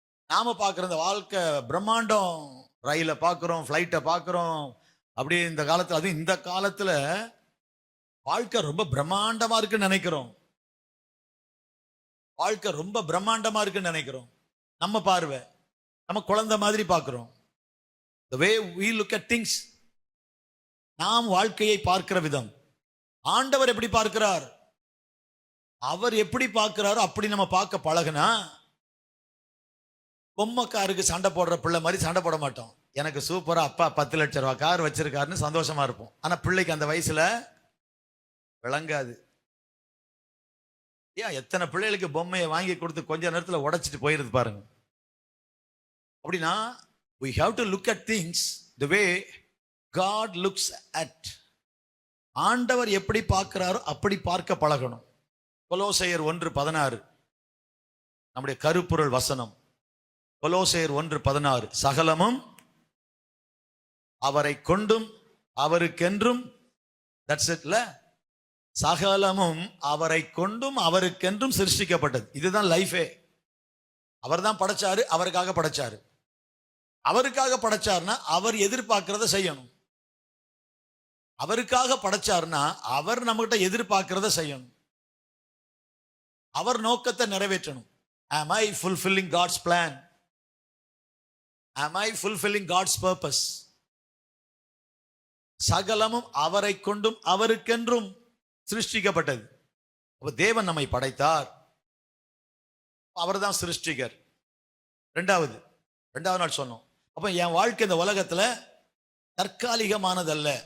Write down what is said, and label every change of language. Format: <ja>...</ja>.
<ta>நாம பார்க்கிற இந்த வாழ்க்கை பிரம்மாண்டம், ரயிலை பார்க்கிறோம், ஃப்ளைட்டை பார்க்கிறோம். அப்படியே இந்த காலத்துல, அதுவும் இந்த காலத்துல வாழ்க்கை ரொம்ப பிரம்மாண்டமா இருக்குன்னு நினைக்கிறோம். வாழ்க்கை ரொம்ப பிரம்மாண்டமா இருக்குன்னு நினைக்கிறோம். நம்ம பார்வை, நம்ம குழந்தை மாதிரி பார்க்கிறோம்.</ta> <en>the way we look at things,</en> <ta>நாம் வாழ்க்கையை பார்க்கிற விதம். ஆண்டவர் எப்படி பார்க்கிறார்? அவர் எப்படி பார்க்கிறாரோ அப்படி நம்ம பார்க்க பழகுனா பொம்மைக்காருக்கு சண்டை போடுற பிள்ளை மாதிரி சண்டை போட மாட்டோம். எனக்கு சூப்பரா அப்பா 10 லட்சம் ரூபாய் கார் வச்சிருக்காருன்னு சந்தோஷமா இருப்போம். ஆனா பிள்ளைக்கு அந்த வயசுல விளங்காது. ஏன் எத்தனை பிள்ளைகளுக்கு பொம்மையை வாங்கி கொடுத்து கொஞ்ச நேரத்தில் உடைச்சிட்டு போயிருது பாருங்க. அப்படின்னா</ta> <en>we have to look at things the way God looks at.</en> <ta>ஆண்டவர் எப்படி பார்க்கிறாரோ அப்படி பார்க்க பழகணும். கொலோசையர் 1:16 நம்முடைய கருப்பொருள் வசனம். கொலோசையர் 1:16, சகலமும் அவரை கொண்டும் அவருக்கென்றும்,</ta> <en>that's இட்ல,</en> <ta>சகலமும் அவரை கொண்டும் அவருக்கென்றும் சிருஷ்டிக்கப்பட்டது. இதுதான் லைஃபே. அவர் தான் படைச்சாரு, அவருக்காக படைச்சாரு. அவருக்காக படைச்சாருன்னா அவர் எதிர்பார்க்கிறத செய்யணும். அவருக்காக படைச்சாருன்னா அவர் நம்மகிட்ட எதிர்பார்க்கிறத செய்யணும். அவர் நோக்கத்தை நிறைவேற்றணும்.</ta> <en>Am I fulfilling God's plan? Am I fulfilling God's purpose?</en> <ta>சகலமும் அவரை கொண்டும் அவருக்கென்றும் சிருஷ்டிக்கப்பட்டது. அப்ப தேவன் நம்மை படைத்தார், அவர் தான் சிருஷ்டிகர். ரெண்டாவது நாள் சொன்னோம். அப்ப என் வாழ்க்கை இந்த உலகத்துல தற்காலிகமானதல்ல.</ta>